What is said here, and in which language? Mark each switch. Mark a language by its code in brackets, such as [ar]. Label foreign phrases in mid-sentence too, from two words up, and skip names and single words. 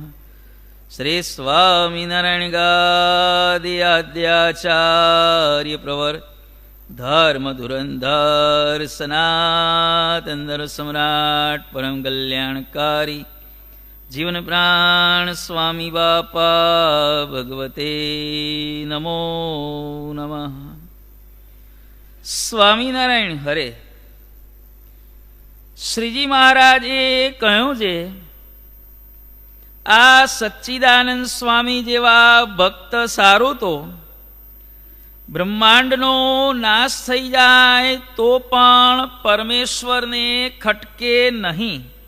[sa] श्री स्वामिनारायण गादि आद्याचार्य प्रवर धर्म धुरंधर सनातन धर्म सम्राट परम कल्याणकारी जीवन प्राण स्वामी बापा भगवते नमो नमः। [gu] સ્વામિનારાયણ હરે. શ્રીજી મહારાજે કહ્યું છે આ સચ્ચિદાનંદ સ્વામી જેવા ભક્ત સારું તો બ્રહ્માંડનો નાશ થઈ જાય તો પણ પરમેશ્વરને ખટકે નહીં.